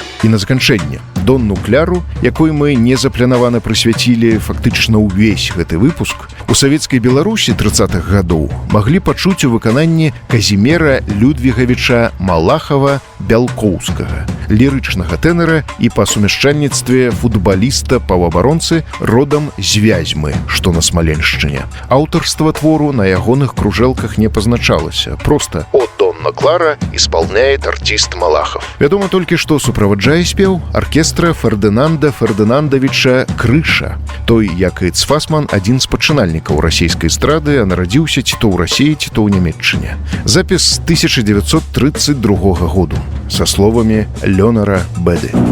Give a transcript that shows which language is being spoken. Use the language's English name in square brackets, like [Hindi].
[Belarusian] І на заканчэнне Донну Кляру, якой мы незапланавана прысвяцілі фактычна ўвесь гэты выпуск, у савецкай Беларусі 30-х гадоў маглі пачуць у выкананні Казімера Людвігавіча Малахава-Бялкоўскага, лірычнага тэнара і па сумяшчальніцтве футбаліста-паўабаронцы родам з Вязьмы, што на Смаленшчыне. Аўтарства твору на ягоных кружэлках не пазначалася. [Russian] Проста «О, Донна Клара» исполняет артист Малахов. [Belarusian] Вядома толькі, што суправаджае спеў аркестра Фердынанда Фердынандавіча Крыша. Той, як і Цфасман, адзін з пачынальнікаў расійскай эстрады, а нарадзіўся ці то ў Расіі, ці то ў Нямецчыне. Запіс 1932 году са словамі Лёнара Бэды.